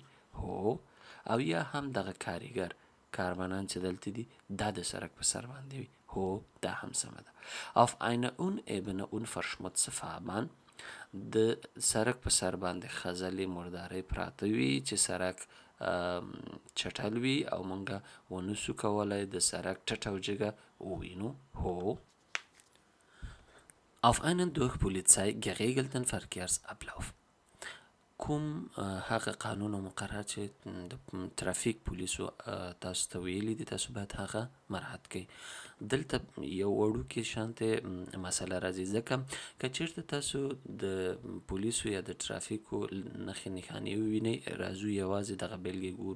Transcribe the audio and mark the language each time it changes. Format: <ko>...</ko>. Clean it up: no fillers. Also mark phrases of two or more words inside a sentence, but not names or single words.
<ps>هو. او یا هم دغه کارمنان چې دلته دي دا د سړک په سر باندې وي. هو دا هم سمه ده.</ps> <de>Auf einer unebene unverschmutzte Fahrbahn.</de> <ps>د سړک په سر باندې خځلې مردارۍ پراته وي چې سړک چټل وي او مونږه ونسو کولی د سړک ټټ او جګه ووینو. هو.</ps> <de>Auf einen durch Polizei geregelten Verkehrsablauf.</de> <ps>کوم هغه قانون او مقررات چې د ترافیک پولیسو تاسو ته ویلي دي تاسو باید هغه مراعات کړئ. دلته یو وړوکې شانتې مسله راځي ځکه که چیرته تاسو د پولیسو یا د ترافیکو نښې نښانې ووینئ راځو یوازې دغه بیلګې ګورو.</ps>